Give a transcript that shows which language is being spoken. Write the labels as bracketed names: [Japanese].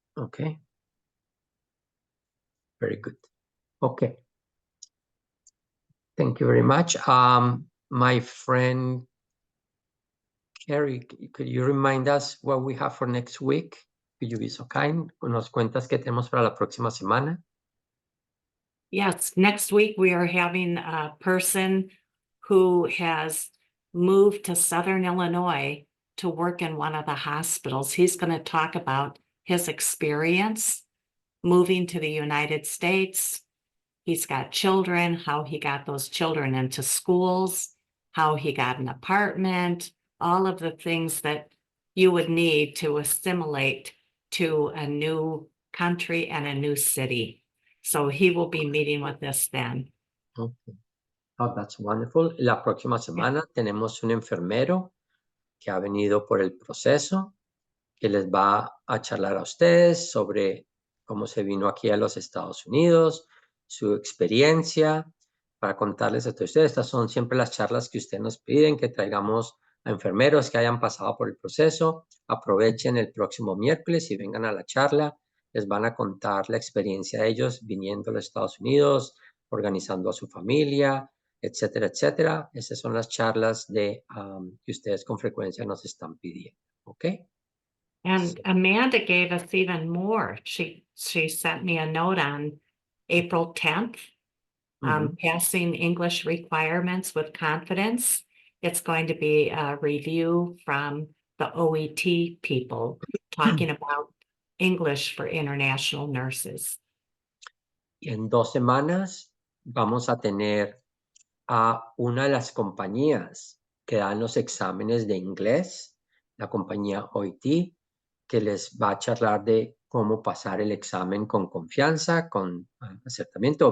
[English] Okay? Very good. Okay. Thank you very much. My friend Carrie, could you remind us what we have for next week? Could you be so kind? [Spanish] ¿Nos cuentas qué tenemos para la próxima semana? [English] Yes, next week we are having a person who has moved to Southern Illinois to work in one of the hospitals. He's going to talk about his experience moving to the United States. He's got children, how he got those children into schools, how he got an apartment, all of the things that you would need to assimilate to a new country and a new city. So he will be meeting with us then. Okay. Oh, that's wonderful. [Spanish] La próxima semana tenemos un enfermero que ha venido por el proceso, que les va a charlar a ustedes sobre cómo se vino aquí a los Estados Unidos, su experiencia, para contarles a ustedes. Estas son siempre las charlas que ustedes nos piden, que traigamos a enfermeros que hayan pasado por el proceso. Aprovechen el próximo miércoles y vengan a la charla. Les van a contar la experiencia de ellos viniendo a los Estados Unidos, organizando a su familia, etcétera, etcétera. Esas son las charlas que ustedes con frecuencia nos están pidiendo. ¿Ok? [English] And Amanda gave us even more. She sent me a note on April 10th, passing English requirements with confidence. It's going to be a review from the OET people talking about English for international nurses. [Spanish] Y en 2 semanas vamos a tener a una de las compañías que dan los exámenes de inglés, la compañía OIT, que les va a charlar de cómo pasar el examen con confianza, con acertamiento.